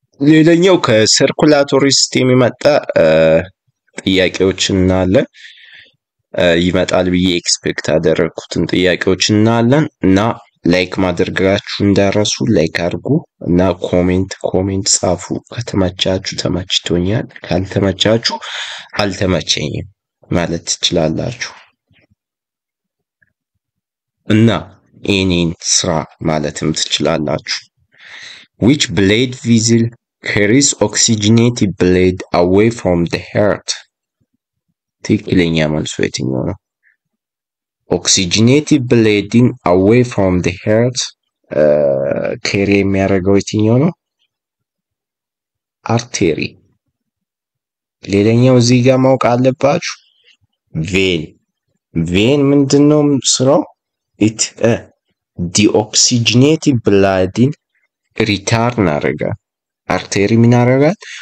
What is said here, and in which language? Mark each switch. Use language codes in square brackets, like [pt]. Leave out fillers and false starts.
[am] ሌላኛው ከሰርኩላቶሪ ሲስተም የመጣ ጥያቄዎች እናያለን። ይመጣል ብዬ ኤክስፔክት አደረኩትን ጥያቄዎች እናያለን እና ላይክ ማድረጋችሁ እንዳረሱ ላይክ አድርጉ እና ኮሜንት ጻፉ። ከተመቻችሁ ተመችቶኛል፣ ካልተመቻችሁ አልተመቸኝም ማለት ትችላላችሁ እና እኔን ስራ ማለትም ትችላላችሁ። [en] which blade vessel carries oxygenated blood away from the heart? [am] ትክክለኛ መልሱ የትኛው ነው? [en] oxygenated blood away from the heart [am] ካሪ የሚያደርገው የትኛው ነው? አርቴሪ። ሌላኛው እዚህ ጋር ማወቅ አለባችሁ ቬን ምንድነው ስራው? [en] it deoxygenated blood [am] ሪታርን ያደርጋል። አርቴሪ ምን ያደርጋል?